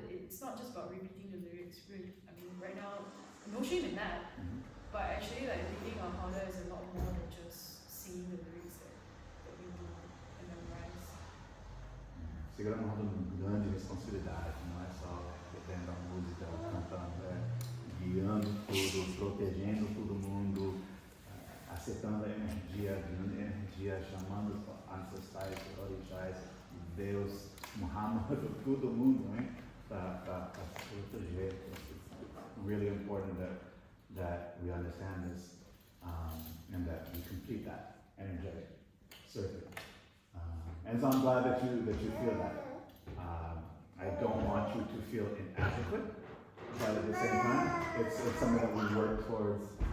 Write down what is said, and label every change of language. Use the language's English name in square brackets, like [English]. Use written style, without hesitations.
[English] It's not just about repeating the lyrics. Really, I mean, right now, no shame in that. But actually, like reading our harder is a lot more than just singing the lyrics that we do and memorize. [Portuguese] Segurando uma grande responsabilidade, não é só tendo a música, cantando, guiando tudo, protegendo todo mundo, acertando a energia, chamando os ancestrais, orixás, Deus, Muhammad, todo mundo, né? Para se proteger. [English] It's really important that we understand this and that we complete that energetic circuit. And so I'm glad that you feel that. I don't want you to feel inadequate, but at the same time, it's something that we work towards.